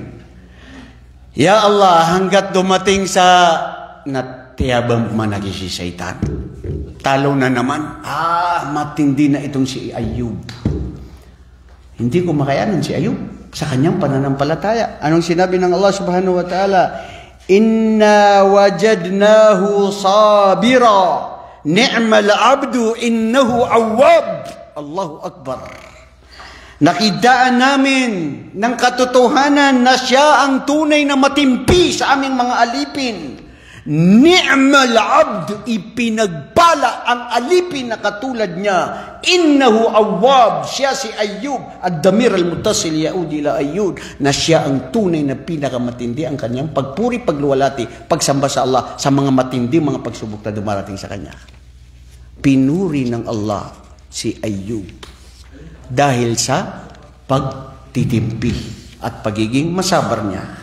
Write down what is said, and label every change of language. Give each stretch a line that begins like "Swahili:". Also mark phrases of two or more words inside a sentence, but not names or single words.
Arabic: يا الله,
Filipino: hanggat dumating sa natiyabang managi si Satan. Talo na naman. Matindi na itong si Ayub. Hindi ko makayanan si Ayub sa kanyang pananampalataya. Anong sinabi ng
Arabic: Allah سبحانه وتعالى إنا وجدناه صابرا. نعم العبد إنه أواب. الله أكبر.
Filipino: Nakidaan namin ng katotohanan na siya ang tunay na matimpi sa aming mga alipin.
Arabic: نعم العبد,
Filipino: ipinagpala ang alipin na katulad niya.
Arabic: إنه أواب,
Filipino: siya si Ayub.
Arabic: الضمير المتصل يعود إلى
Filipino: Ayub, na siya ang tunay na pinakamatindi ang kanyang pagpuri, pagluwalhati, pagsamba sa Allah sa mga matindi, mga pagsubok na dumarating sa kanya. Pinuri ng Allah si Ayub dahil sa pagtitimpi at pagiging masabar niya.